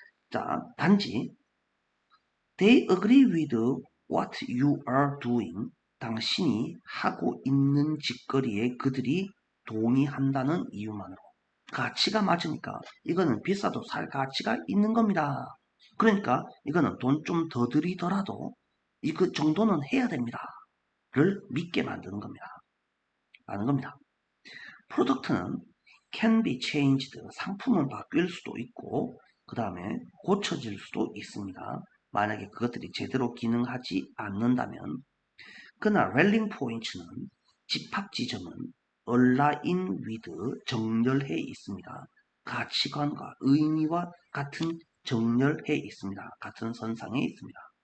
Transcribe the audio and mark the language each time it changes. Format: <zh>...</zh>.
<ko>자, 단지</ko> <en>they agree with what you are doing.</en> <ko>당신이 하고 있는 짓거리에 그들이 동의한다는 이유만으로. 가치가 맞으니까 이거는 비싸도 살 가치가 있는 겁니다. 그러니까 이거는 돈 좀 더 들이더라도 이그 정도는 해야 됩니다. 를 믿게 만드는 겁니다. 라는 겁니다.</ko> <en>프로덕트는 can be changed.</en> <ko>상품은 바뀔 수도 있고 그 다음에 고쳐질 수도 있습니다. 만약에 그것들이 제대로 기능하지 않는다면 그러나 랠링 포인트는 집합 지점은 얼라인 위드 정렬해 있습니다. 가치관과 의미와 같은 정렬해 있습니다. 같은 선상에 있습니다.</ko>